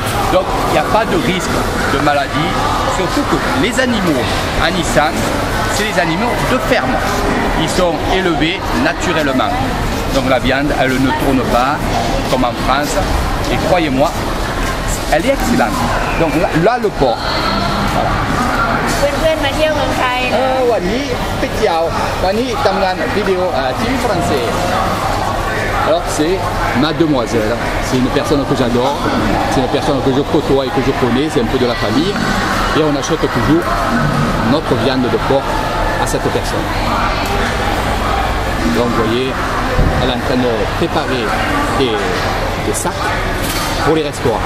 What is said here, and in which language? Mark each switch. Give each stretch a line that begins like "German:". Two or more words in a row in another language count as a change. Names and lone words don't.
French: Donc, il n'y a pas de risque de maladie. Surtout que les animaux en Issan, c'est les animaux de ferme. Ils sont élevés naturellement. Donc, la viande, elle ne tourne pas comme en France. Et croyez-moi, elle est excellente. Donc, là le porc. Voilà.
Thai: เพื่อนๆมาเที่ยวเมืองไทยนะ วันนี้ไปเที่ยววันนี้ทำงานวิดีโอ
French: TV français. Alors c'est ma demoiselle, c'est une personne que j'adore, c'est une personne que je côtoie et que je connais, c'est un peu de la famille et on achète toujours notre viande de porc à cette personne. Donc vous voyez, elle est en train de préparer des sacs pour les restaurants.